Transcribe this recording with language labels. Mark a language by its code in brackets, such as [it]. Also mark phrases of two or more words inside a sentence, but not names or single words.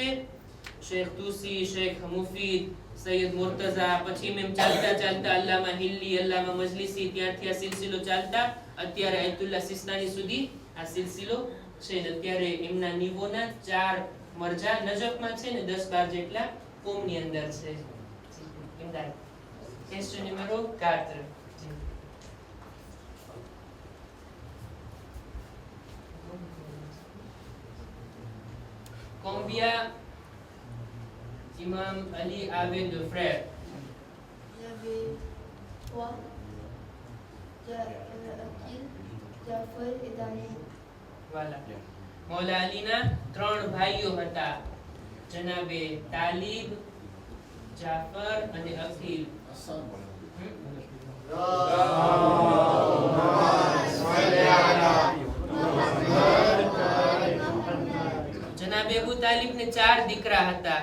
[gu] શેખ તુસી, શેખ મુફીદ, સૈયદ મુર્તઝા, પછી એમ ચાલતા ચાલતા અલ્લામા હિલ્લી, અલ્લામા મજલિસી, ત્યારથી આ સિલસિલો ચાલતા અત્યારે આયતુલ્લાહ સિસ્તાની સુધી આ સિલસિલો છે. અત્યારે એમના નિવોના 4 મરજા નજફમાં છે ને 10-12 જેટલા કોમની અંદર છે. ઇમદાદ, [en] question number [gu] 4. [fr] Combien Imam Ali avait de frères? Il y avait 3. Akil, Jafar et Talib. Voilà. [gu] મૌલા અલીના 3 ભાઈઓ હતા. જનાબે તાલિબ, જાફર અને અકીલ. જનાબે અબુ તાલિબને 4 દીકરા હતા.